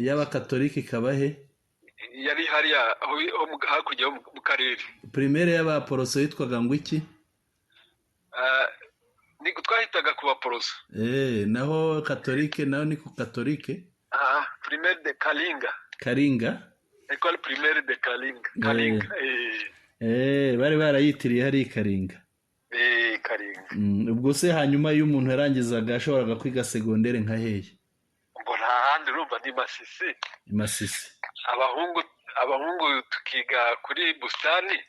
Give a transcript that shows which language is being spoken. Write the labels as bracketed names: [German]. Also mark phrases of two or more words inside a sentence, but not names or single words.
[Kinyarwanda] Iy'abakatolike ikaba he? Yari hariya, aho, aho mu, hakurya ho mu, mu karere. Primaire y'abaporoso yitwaga ngo iki? Ah, ni, twahitaga ku baporoso. Eh, naho katolike, naho ni ku katolike? [French] Ah, primaire de Kalinga. Kalinga? École primaire de Kalinga. Eh. Kalinga, eh. [Kinyarwanda] Eh, bari barayitiriye hari i Kalinga. Eh, Kalinga. Mm, ubwo se hanyuma iyo umuntu yarangizaga yashoboraga kwiga segondere nka hehe? Ngo nta handi urumva ni Masisi. I Masisi. Abahungu, abahungu tukiga kuri Bustani.